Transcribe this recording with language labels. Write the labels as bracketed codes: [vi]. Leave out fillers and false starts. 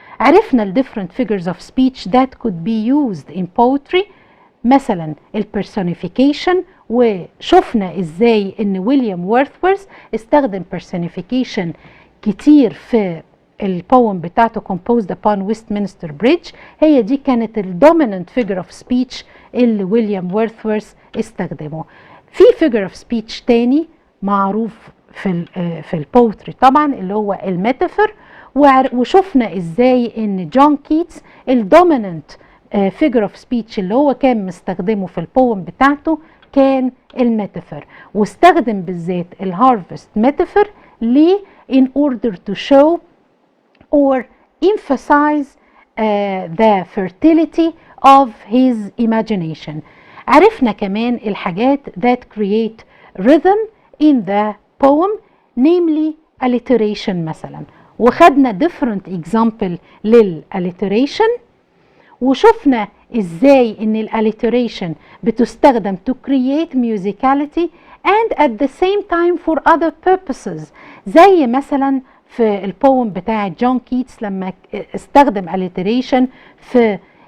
[ar] عرفنا ال [en] different figures of speech that could be used in poetry، [ar] مثلا personification، وشفنا ازاي ان ويليام وورثورث استخدم personification كتير في البوم بتاعته composed upon Westminster Bridge. هي دي كانت ال dominant figure of speech اللي ويليام وورثورث استخدمه. في figure of speech تاني معروف في البوتري طبعا اللي هو الميتافور، وشفنا ازاي ان جون كيتس الدوميننت figure of speech اللي هو كان مستخدمه في البوم بتاعته كان الميتافور، واستخدم بالذات الهارفست ميتافور ليه؟ [en] in order to show or emphasize the fertility of his imagination. [ar] عرفنا كمان الحاجات [en] that create rhythm in the poem namely alliteration مثلا. [ar] وخدنا [en] different example [ar] للalliteration، وشفنا ازاي ان الalliteration بتستخدم [en] to create musicality and at the same time for other purposes، [ar] زي مثلا في البوم بتاع جون كيتس لما استخدم alliteration في